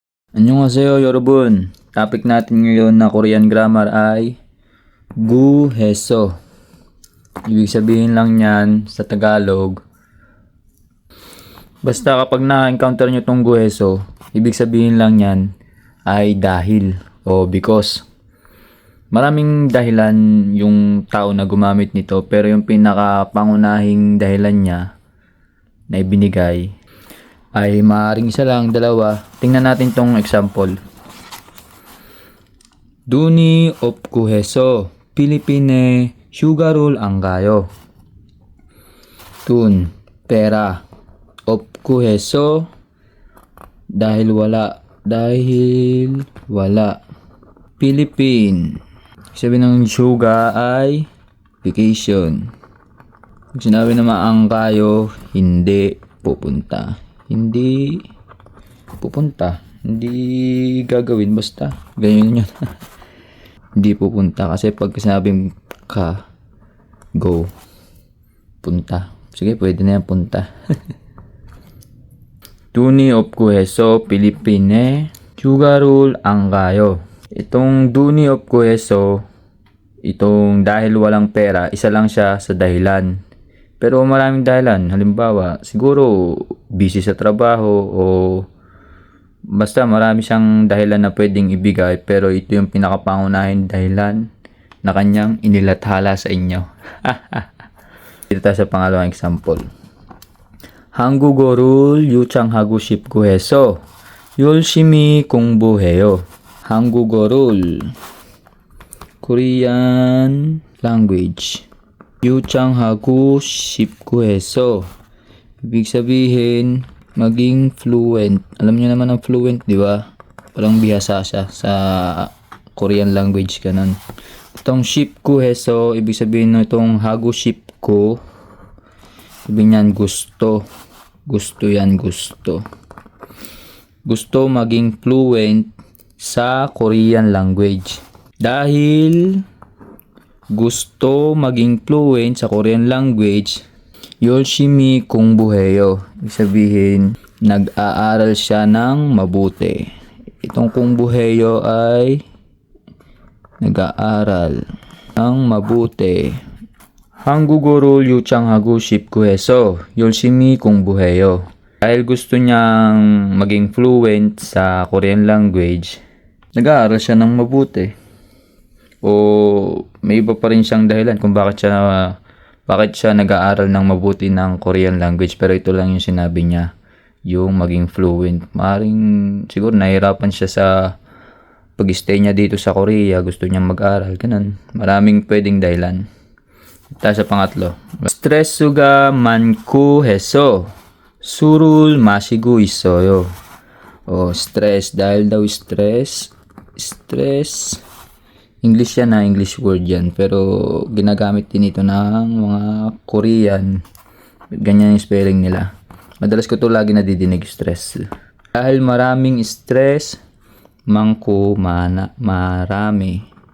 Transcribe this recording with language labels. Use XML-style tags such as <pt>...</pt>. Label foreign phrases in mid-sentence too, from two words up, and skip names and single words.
<ko>Annyeonghaseyo, 여러분.</ko> <tl>Topic natin ngayon na</tl> <en>Korean grammar</en> <tl>ay guheso. Ibig sabihin lang yan sa Tagalog. Basta kapag na-encounter nyo tong guheso, ibig sabihin lang yan ay dahil o because. Maraming dahilan yung tao na gumamit nito, pero yung pinaka-pangunahing dahilan niya na ibinigay ay maaaring isa lang, dalawa. Tingnan natin tong example.</tl> <ko>눈이 없고 해서 필리핀에 휴가를 안 가요.</ko> <tl>돈, pera.</tl> <ko>없고 해서</ko> <tl>dahil wala. Philippine. Sabi ng 휴가 ay vacation. Pag sinabi naman ang kayo, hindi pupunta. Hindi pupunta. Hindi gagawin. Basta. Ganyan yun. Hindi pupunta. Kasi pag sinabing ka, go. Punta. Sige, pwede na yan punta.</tl> <ko>돈이 없고 해서 필리핀에 휴가를 안 가요. Itong 돈이 없고 해서,</ko> <tl>itong dahil walang pera, isa lang siya sa dahilan. Pero maraming dahilan. Halimbawa, siguro busy sa trabaho o basta marami siyang dahilan na pwedeng ibigay, pero ito yung pinakapangunahing dahilan na kanyang inilathala sa inyo. Dito tayo sa pangalawang example.</tl> <ko>한국어를 유창하고 싶고 해서 열심히 공부해요. 한국어를</ko> <en>Korean language</en> <ko>유창하고 싶고 해서</ko> <tl>ibig sabihin maging fluent. Alam niyo naman ang fluent, di ba? Parang bihasa siya sa</tl> <en>Korean language</en> <tl>ganun. Itong</tl> <ko>싶고 해서</ko> <tl>ibig sabihin nitong hago 싶고, ibig niyan gusto. Gusto yan, gusto. Gusto maging fluent sa</tl> <en>Korean language.</en> <tl>Dahil gusto maging fluent sa</tl> <en>Korean language,</en> <ko>열심히 공부해요.</ko> <tl>Ibig sabihin, nag-aaral siya ng mabuti. Itong 공부해요 ay nag-aaral ng mabuti.</tl> <ko>한국어를 유창하고 싶고 해서 열심히 공부해요.</ko> <tl>Dahil gusto niyang maging fluent sa</tl> <en>Korean language,</en> <tl>nag-aaral siya ng mabuti. O may iba pa rin siyang dahilan kung bakit siya nag-aaral ng mabuti ng</tl> <en>Korean language,</en> <tl>pero ito lang yung sinabi niya, yung maging fluent. Maring siguro nahirapan siya sa pag-stay niya dito sa Korea, gusto niya mag-aral, ganun. Maraming pwedeng dahilan. Tayo sa pangatlo.</tl> <ko>스트레스가 많고 해서 술을 마시고 있어요.</ko> <tl>Stress, dahil daw stress, English yan na,</tl> <en>English word</en> <tl>yan, pero ginagamit din ito ng mga Korean. Ganyan yung spelling nila. Madalas ko to lagi nadidinig, stress. Dahil maraming stress, marami.</tl>